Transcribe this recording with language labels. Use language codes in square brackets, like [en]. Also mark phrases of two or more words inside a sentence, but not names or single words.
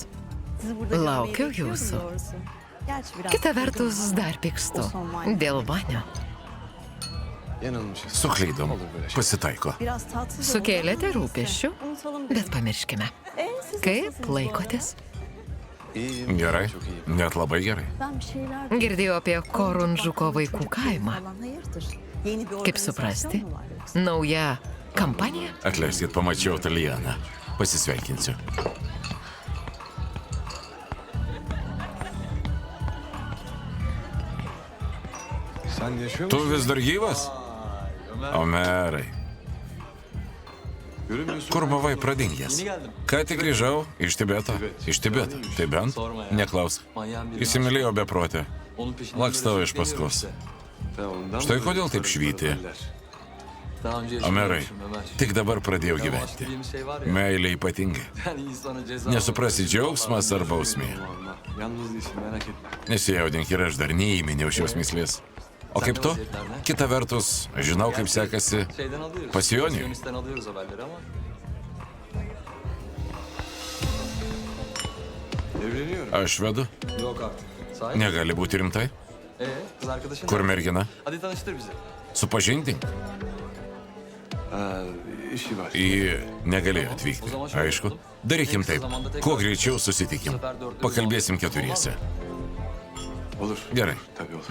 [tr] sizi burada [lt] Laukiu [tr] görmeyi bekliyorum [lt] jūsų. [tr] doğrusu. Gerçi biraz [lt] Kita [tr] kırgınım [lt] vertus [tr] ama [lt] dar pykstu. Dėl vanio. [tr] Yanılmışız. [lt] Suklydom. [tr] Olur böyle şey. [lt] Pasitaiko. [tr] biraz tatsız [lt] Sukėlėte [tr] oldu ama [lt] rūpesčių, [tr] neyse, unutalım [lt] bet [tr] dedim. [lt] pamirškime. [tr] Siz [lt] Kaip [tr] nasılsınız bu [lt] laikotės? [tr] İyiyim. [lt] Gerai. [tr] Çok iyiyim. [lt] Net labai gerai. [tr] arada? Ben bir şeyler... [lt] Girdėjau apie Korunžuko vaikų kaimą. [tr] Hayırdır? Yeni bir [lt] Kaip [tr] organizasyon [lt] suprasti? [tr] mu var yoksa? [lt] Nauja kampanija? Atleiskit, pamačiau Talianą. Pasisveikinsiu. [tr] Sen yaşıyor [lt] Tu [tr] musun? [lt] vis dar gyvas? Omerai. [tr] Görünmüyorsun. [lt] Kur buvai pradingęs? Ką tik grįžau iš Tibeto. Iš Tibeto. Tai bent? Neklausk. Įsimylėjau beprotę. Lakstau iš paskos. Štai kodėl taip švyti. Omerai, tik dabar pradėjau gyventi. Meilė ypatingai. Nesuprasi džiaugsmas ar bausmė. [tr] Yalnız değilsin, merak etme. [lt] Nesijaudink ir aš dar neįminiau šios mislės. O kaip tu? Kita vertus, žinau, kaip sekasi Pasijoniui. [tr] Evleniyorum. [lt] Aš vedu. [tr] Yok artık. [lt] Negali būti rimtai. [tr] Kız arkadaşın [lt] Kur mergina? [tr] Hadi tanıştır bizi. [lt] Supažindink. [tr] İşi var. [lt] Ji negalėjo atvykti. Aišku. Darykim taip. Kuo greičiau susitikim. Pakalbėsim keturiese. [tr] Olur. [lt] Gerai. [tr] Tabii olur.